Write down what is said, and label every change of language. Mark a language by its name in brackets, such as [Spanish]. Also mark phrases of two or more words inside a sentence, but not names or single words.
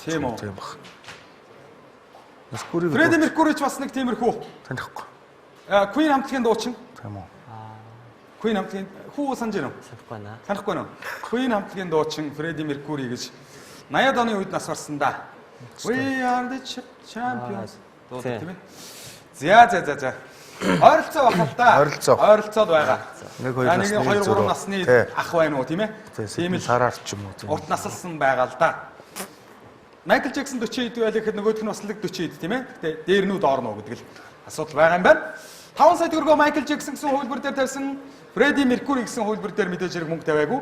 [Mongolian] Тийм үү? Тийм баг. Меркури. Фредди Меркури ч бас нэг тиймэрхүү. Танихгүй. Queen хамтлагийн дуучин. Тийм үү? Queen хамтлагийн хүү санаж байна уу? Санахгүй байна. Санахгүй нь. Queen хамтлагийн дуучин Фредди Меркури гэж 80-аад оны үед нас барсан да. [English] We are the champions. [Mongolian] Дуу тийм ээ. За. Ойролцоо байна л да. Ойролцоод байгаа. 1 2 нэг 2 3 насны ах байна уу тийм ээ? Тийм л сараар ч юм уу. Урт насалсан байгаа л да. Майкл Джексон 40 хэд байлаа гэхэд нөгөөх нь бас л 40 хэд тийм ээ? Гэтэ дээр нь доор нь гэдэг л асуудал байгаа юм байна. 5 сая төгрөгөө Майкл Джексон гэсэн хөлбөр дээр тавьсан, Фредди Меркури гэсэн хөлбөр дээр мэдээж хэрэг мөнгө тавиагүй.